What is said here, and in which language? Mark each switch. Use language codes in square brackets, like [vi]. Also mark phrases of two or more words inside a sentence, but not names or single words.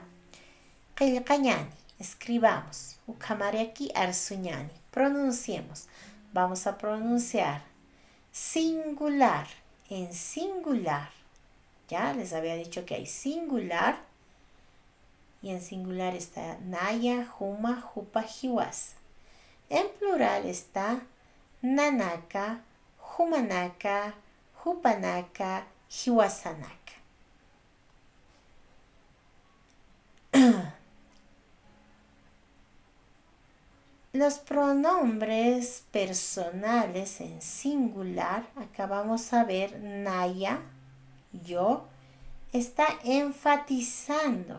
[ay] Qillqañani, escribamos. Uqhamariyaki arsuñani. [es] Pronunciemos. Vamos a pronunciar singular, en singular. Ya les había dicho que hay singular y en singular está [ay] naya, huma, jupa, hiwas. [es] En plural está [ay] nanaka, humanaka, hupanaka, hiwasanaka. [es] Los pronombres personales en singular, acá vamos a ver naya, yo, está enfatizando.